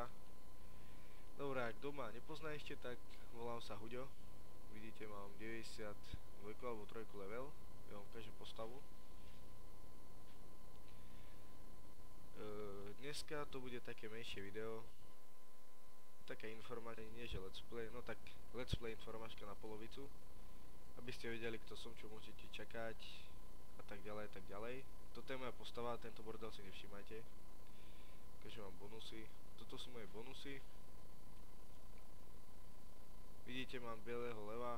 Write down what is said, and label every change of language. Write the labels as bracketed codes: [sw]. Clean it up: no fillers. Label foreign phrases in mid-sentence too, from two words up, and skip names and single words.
[sk] Dobre, ak kto ma nepozná ešte, tak volám sa Huďo. Vidíte, mám 92 alebo 3 level. Ja vám ukážem postavu. Dneska to bude také menšie video. Taká informácia, nie že [en] let's play, [sk] no tak [en] let's play [sk] informáčka na polovicu. Aby ste vedeli, kto som, čo môžete čakať a tak ďalej, tak ďalej. Toto je moja postava, tento bordel si nevšimajte. Ukážem vám bonusy. Toto sú moje bonusy. Vidíte, mám bieleho leva.